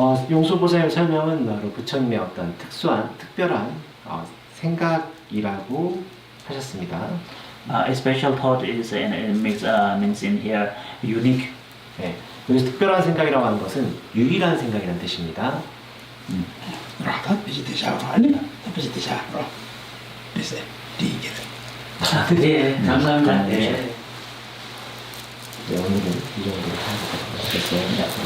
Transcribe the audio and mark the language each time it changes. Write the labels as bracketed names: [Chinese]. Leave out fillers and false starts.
[Korean] 용수보살의 설명은 바로 부처님의 어떤 특별한 생각이라고 하셨습니다. [English] A special thought is means in here unique. [Korean] 네, 여기서 특별한 생각이라고 하는 것은 유일한 생각이라는 뜻입니다. 라다 비지대샤 아니 비지대샤 비세 디게 네, 감사합니다. 네. 네, 오늘은 이 정도로 하겠습니다.